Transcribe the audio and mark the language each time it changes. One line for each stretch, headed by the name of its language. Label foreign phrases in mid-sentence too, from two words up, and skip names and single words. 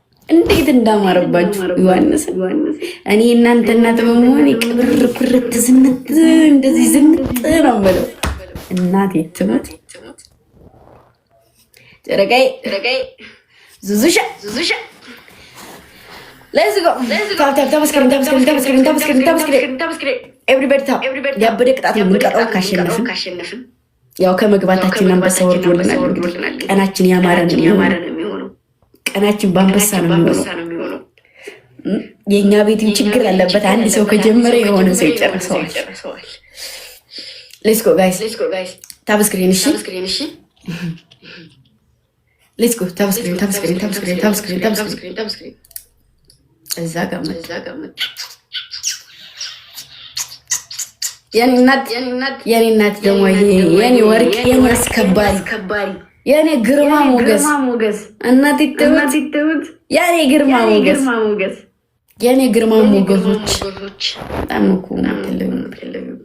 Amharic: እንዴት እንዳማረባችሁ ዮሐንስ እኔ እናንተ እናት በመሆን ቅብር ኩርት ዝንጥ እንደዚህ ዝንጥ ነው ማለት እናቴ ትሙት ተረጋይ ዙዙሻ
English: let's go
Amharic: ታብስክሪን everybody ታብ ያበደ ቅጣት ነው የምንቀጣው ካሸነፍን ያው ከመግባታችን አንበሳ ወርዶልናል ቀናችን ያማረ ነው የሚሆነው ቀናችን በአንበሳ ነው የሚሆነው የኛ ቤት ችግር ያለበት አንድ ሰው ከጀመረ የሆነ ሰው ይጨርሰዋል
English: let's go guys
Amharic: ታብስክሪን እሺ
English: let's go
Amharic: ታብስክሪን እዛ ጋር የኔ እናት ደግሞ የኔ ወርቅ የኔ አስከባሪ የኔ ግርማ ሞገስ እናት ይተውት የኔ ግርማ ሞገስ የኔ ግርማ ሞገሶች በጣም እኮ ተለዩ